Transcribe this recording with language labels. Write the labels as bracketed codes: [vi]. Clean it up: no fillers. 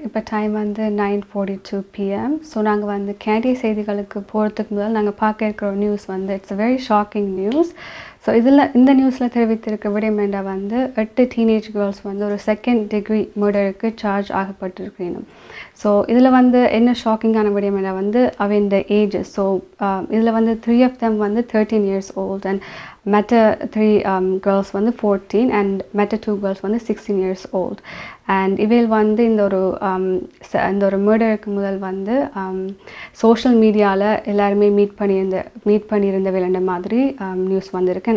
[ta] இப்போ டைம் வந்து 9:42 PM. So நாங்கள் வந்து கேண்டிய செய்திகளுக்கு போகிறதுக்கு முதல் நாங்கள் பார்க்க இருக்கிற நியூஸ் வந்து [en] It's a very shocking news. [ta] So இந்த நியூஸில் தெரிவித்திருக்க விடயம் என்ற வந்து 8 டீனேஜ் கேர்ள்ஸ் வந்து ஒரு 2nd degree மர்டருக்கு சார்ஜ் ஆகப்பட்டிருக்கணும். ஸோ இதில் வந்து என்ன ஷாக்கிங்கான விடயம் என்ற வந்து அவன் ஏஜஸ். ஸோ இதில் வந்து [en] 3 of them [ta] வந்து [en] 13 years old and [ta] மற்ற 3 girls வந்து 14 and மற்ற 2 girls வந்து [en] 16 years old. [ta] அண்ட் இவையில் வந்து இந்த ஒரு மர்டருக்கு முதல் வந்து சோஷியல் மீடியாவில் எல்லாருமே மீட் பண்ணியிருந்த விளையாண்ட மாதிரி நியூஸ் வந்திருக்கு.